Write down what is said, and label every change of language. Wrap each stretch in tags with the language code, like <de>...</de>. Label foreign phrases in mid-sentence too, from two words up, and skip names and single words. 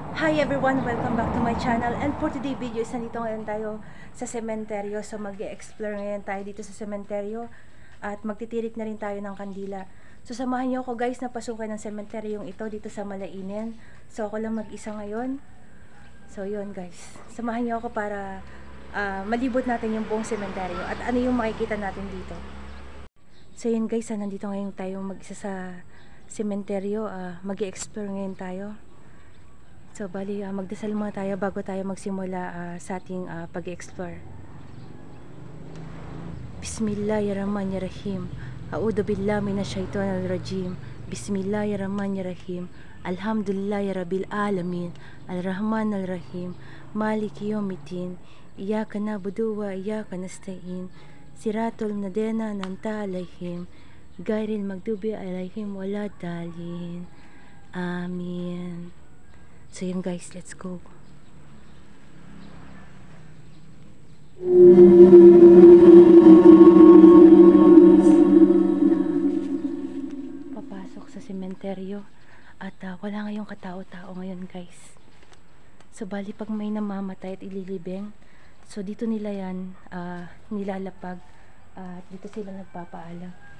<en>Hi everyone! Welcome back to my channel. And for today's video is</en> <tl>nandito ngayon tayo sa sementeryo. So mag-explore ngayon tayo dito sa sementeryo. At magtitirik na rin tayo ng kandila. So samahan niyo ako guys na pasukin ng sementeryong ito dito sa Malainen. So ako lang mag-isa ngayon. So yun guys. Samahan niyo ako para malibot natin yung buong sementeryo. At ano yung makikita natin dito. So yun guys, nandito ngayon tayo mag-isa sa sementeryo. Mag-explore ngayon tayo. So bali magdasal muna tayo bago tayo magsimula sa ating pag-explore.</tl> <ar>بسم الله الرحمن الرحيم. أعوذ بالله من الشيطان الرجيم. بسم الله الرحمن الرحيم. الحمد لله رب العالمين. الرحمن الرحيم. مالك يوم الدين. إياك نعبد وإياك نستعين. صراط الذين أنعمت عليهم غير المغضوب عليهم ولا الضالين.</ar> <tl>Amin. So yun guys,</tl> <en>let's go.</en> <tl>Papasok sa sementeryo at wala ngayong katao-tao ngayon guys. So bali pag may namamatay at ililibing, so dito nila yan nilalapag at dito sila nagpapaalam.</tl>